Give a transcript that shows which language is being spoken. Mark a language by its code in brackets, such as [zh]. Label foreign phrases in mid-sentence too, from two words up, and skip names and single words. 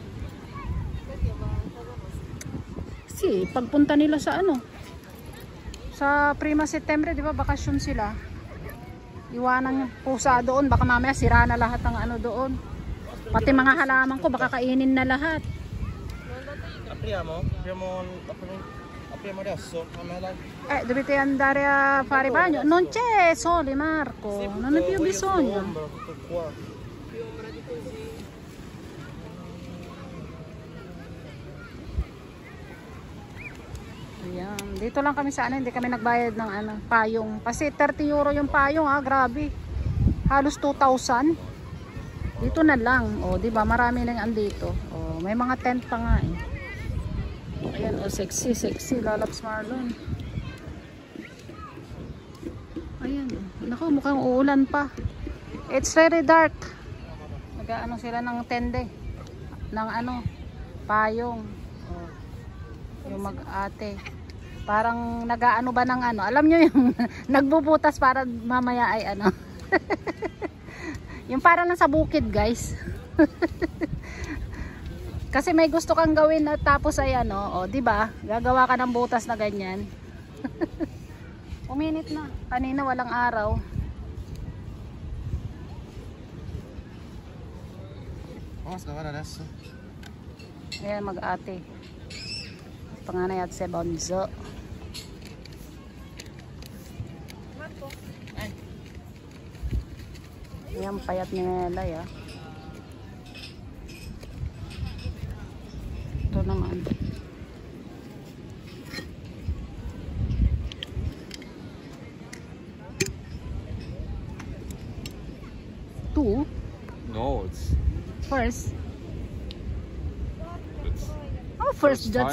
[tl] Si, pagpunta nila sa ano, sa Prima September, di ba, bakasyon sila. Iwanan yung pusa doon, baka mamaya sira na lahat ng ano doon. Pati mga halaman ko, baka kainin na lahat. [it] Apriamo adesso, Dovete andare a fare bagno? Non c'è sole, Marco, non è più bisogno. [tl] Ayan, dito lang kami sa ano, hindi kami nagbayad ng ano, payong. Kasi 30 euro yung payong, grabe. Halos 2,000. Dito na lang, di ba? Marami nang andito. May mga tent pa nga eh. Ayan, sexy, Lalabs Marlon. Ayan, naku, mukhang uulan pa. [en] It's very dark. [tl] Nag-ano sila ng tende. Ng ano, payong. Yung mag-ate. Parang nag-ano ba ng ano. Alam nyo yung nagbubutas para mamaya ay ano. Yung parang lang sa bukid guys. Kasi may gusto kang gawin at tapos ay ano, di ba? Gagawa ka ng butas na ganyan. Uminit na. Kanina walang araw. [es] Vamos a [it] lavar adesso. [tl] Ayan, mag-ate. Panganay at si Bonzo. Ayan, payat ni Melay Ito naman. [en] Two? No, it's First? it's First that's